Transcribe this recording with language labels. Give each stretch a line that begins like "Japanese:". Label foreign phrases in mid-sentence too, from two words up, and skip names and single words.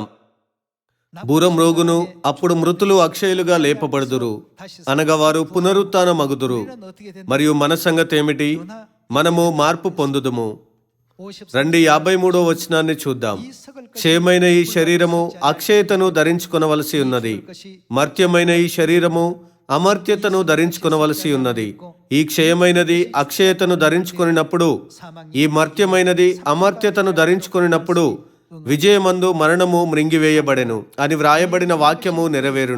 Telugu: బూర మ్రోగును, అప్పుడు మృతులు అక్షయులుగా లేపబడుదురు, అనగా వారు పునరుత్థానమగుదురు.
Korean: 어떻게 된
Telugu: మరియు మన సంగతి ఏమిటి? మనము మార్పు పొందుదుము. 50 రండి 53వ వచనాన్ని చూద్దాం.
Korean: 이 썩을
Telugu: క్షయమైన ఈ శరీరము అక్షయతను ధరించుకొనవలసి ఉన్నది,
Korean: 것이
Telugu: మర్త్యమైన ఈ శరీరము అమర్త్యతను ధరించుకొనవలసి ఉన్నది. ఈ క్షయమైనది అక్షయతను ధరించుకొనినప్పుడు, ఈ మర్త్యమైనది అమర్త్యతను ధరించుకొనినప్పుడు విజయమందు మరణము మృంగివేయబడెను అని వ్రాయబడిన వాక్యము నెరవేరును.